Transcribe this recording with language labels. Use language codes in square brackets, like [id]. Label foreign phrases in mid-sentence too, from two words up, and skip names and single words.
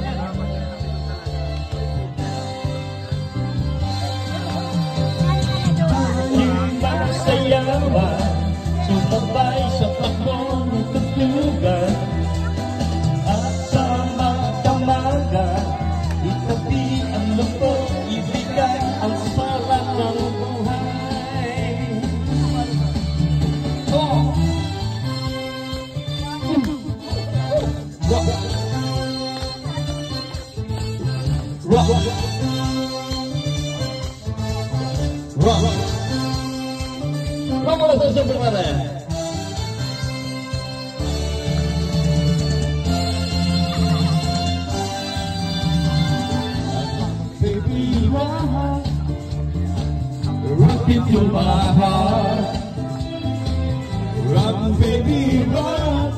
[tl] Sayawan, sumabay sa takbo ng tutugan, at sa magdamaga, itabi ang lungkot, ibigay ang sarap ng buhay. [en] Oh! Rock! Rock! Rock! [es] Vamos a hacer primero. [en] Baby, rock, rock into my heart. Rock, baby, rock.